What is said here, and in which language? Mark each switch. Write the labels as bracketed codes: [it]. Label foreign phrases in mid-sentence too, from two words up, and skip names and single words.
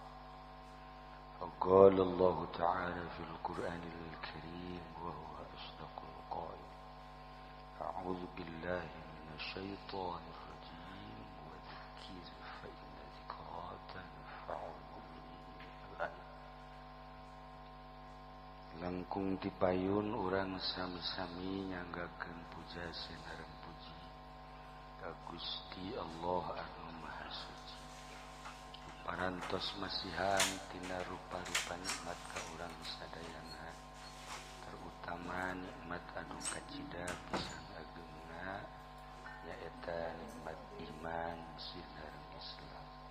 [ar] فقال الله تعالى في القرآن الكريم وهو أصدق القائل أعوذ بالله من الشيطان الرجيم وذكر فإن ذكرى تنفع المؤمنين. [su] Langkung dipayun urang sami-sami nyanggakeun puja sinareng puji ka Gusti Allah anu Maha Suci. Parantos masihan tina rupa-rupa nikmat ka urang sadayana, terutama nikmat anu kacida pisan ageuna nyaeta nikmat iman sinareng Islam.